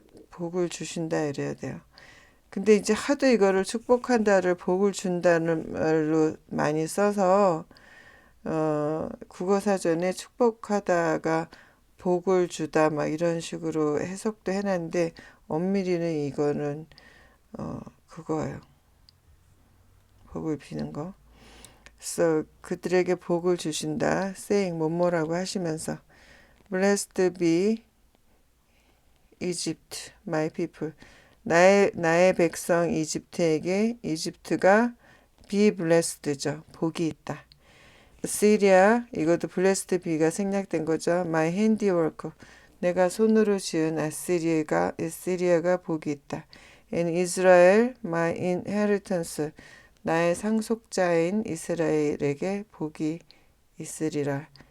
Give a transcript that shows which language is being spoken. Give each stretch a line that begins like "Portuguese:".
Korean: 복을 주신다 이래야 돼요. 근데 이제 하도 이거를 축복한다를 복을 준다는 말로 많이 써서 국어사전에 축복하다가 복을 주다 막 이런 식으로 해석도 해놨는데 엄밀히는 이거는 그거예요. 복을 비는 거. 그래서 그들에게 복을 주신다.
English: saying
Korean: 뭐뭐라고 하시면서
English: Blessed be Egypt, my people.
Korean: 나의 백성 이집트에게 이집트가 be blessed죠. 복이 있다. Assyria, 이것도 blessed be가 생략된 거죠.
English: My handiwork.
Korean: 내가 손으로 지은 아시리아가 복이 있다.
English: And Israel, my inheritance.
Korean: 나의 상속자인 이스라엘에게 복이 있으리라.